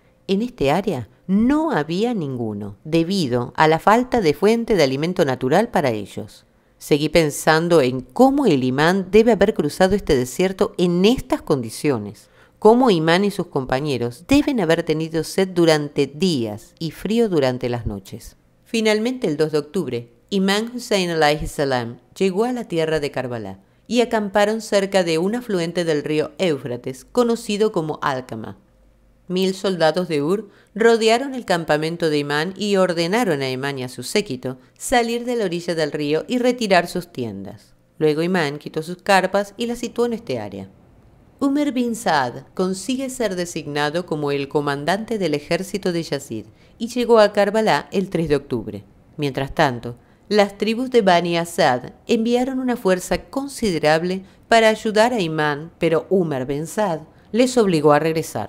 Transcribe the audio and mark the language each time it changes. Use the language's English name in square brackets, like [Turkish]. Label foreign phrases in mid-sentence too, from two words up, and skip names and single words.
[Spanish] En este área no había ninguno, debido a la falta de fuente de alimento natural para ellos. Seguí pensando en cómo el imán debe haber cruzado este desierto en estas condiciones, cómo Imán y sus compañeros deben haber tenido sed durante días y frío durante las noches. Finalmente, el 2 de octubre, Imán Hussein [Arabic] عليه السلام [Spanish] llegó a la tierra de Karbala y acamparon cerca de un afluente del río Éufrates, conocido como Alcama. 1000 soldados de Ur rodearon el campamento de Imán y ordenaron a Imán y a su séquito salir de la orilla del río y retirar sus tiendas. Luego Imán quitó sus carpas y las situó en este área. Umar bin Saad consigue ser designado como el comandante del ejército de Yazid y llegó a Karbala el 3 de octubre. Mientras tanto, las tribus de Bani Asad enviaron una fuerza considerable para ayudar a Imán, pero Umar bin Saad les obligó a regresar.